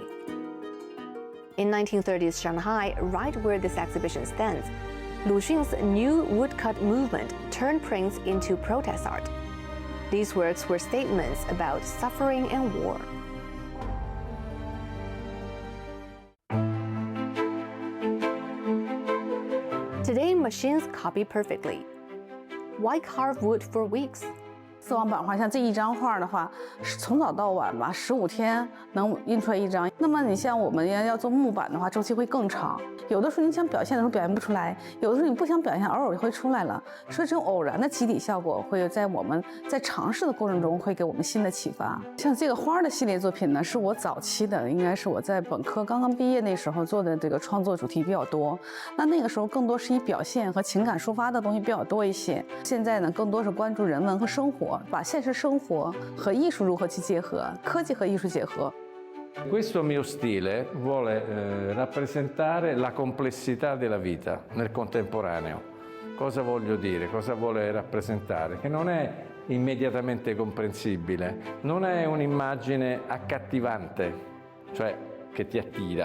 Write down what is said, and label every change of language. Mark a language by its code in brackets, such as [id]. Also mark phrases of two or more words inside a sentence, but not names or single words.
[en] In 1930s Shanghai, right where this exhibition stands, Lu Xun's new woodcut movement turned prints into protest art. These works were statements about suffering and war. Today, machines copy perfectly. Why carve wood for weeks? [zh] 丝网版画像这一张画的话，从早到晚吧，15天能印出来一张。那么你像我们要做木板的话，周期会更长。有的时候你想表现的时候表现不出来，有的时候你不想表现，偶尔就会出来了。所以这种偶然的基底效果，会在我们在尝试的过程中，会给我们新的启发。像这个花的系列作品呢，是我早期的，应该是我在本科刚刚毕业那时候做的这个创作主题比较多。那个时候更多是以表现和情感抒发的东西比较多一些。现在呢，更多是关注人文和生活。 把现实生活和艺术如何去结合，科技和艺术结合。 [it] Questo mio stile vuole rappresentare la complessità della vita nel contemporaneo. Cosa voglio dire? Cosa vuole rappresentare? Che non è immediatamente comprensibile, non è un'immagine accattivante, cioè che ti attira.